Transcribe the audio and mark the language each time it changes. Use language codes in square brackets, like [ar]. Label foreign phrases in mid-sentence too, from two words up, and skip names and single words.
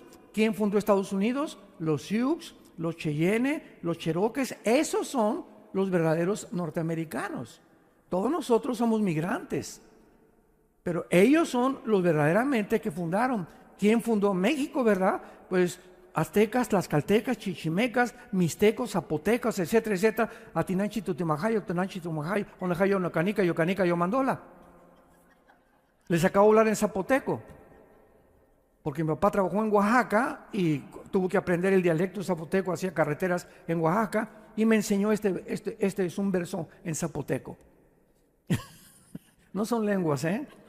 [es] ¿Quién fundó Estados Unidos? Los Sioux, los Cheyenne, los Cherokees. Esos son los verdaderos norteamericanos. Todos nosotros somos migrantes, pero ellos son los verdaderamente que fundaron. ¿Quién fundó México, verdad? Pues aztecas, tlaxcaltecas, chichimecas, mixtecos, zapotecas, etcétera, etcétera. Atinanchi, Tutimajayo, Tonanchi, Tumajayo, Onejayo, Nocanica, Yocanica, Yomandola. Les acabo de hablar en zapoteco, porque mi papá trabajó en Oaxaca y tuvo que aprender el dialecto zapoteco, hacía carreteras en Oaxaca, y me enseñó este es un verso en zapoteco. No son lenguas, ¿eh?